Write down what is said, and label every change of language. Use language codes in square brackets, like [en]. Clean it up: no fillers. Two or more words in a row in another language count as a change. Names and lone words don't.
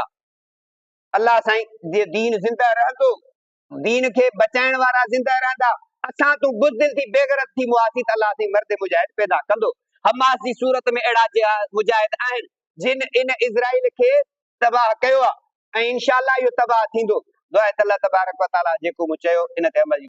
[sd] अल्लाह साईं जे दीन ज़िंदा रहंदो, दीन खे बचाइण वारा ज़िंदा रहंदा। असां तूं बुज़दिल थी बेग़ैरत थी मुआसी, त अल्लाह साईं मर्द मुजाहिद पैदा कंदो। हमास जी सूरत में अहिड़ा मुजाहिद आहिनि, जिन इन इज़राइल खे तबाह कयो आहे, ऐं इंशाअल्लाह इहो तबाह थींदो। दुआ आहे त [ar] الله تبارك وتعالى [sd] जेको मूं चयो इन ते अमल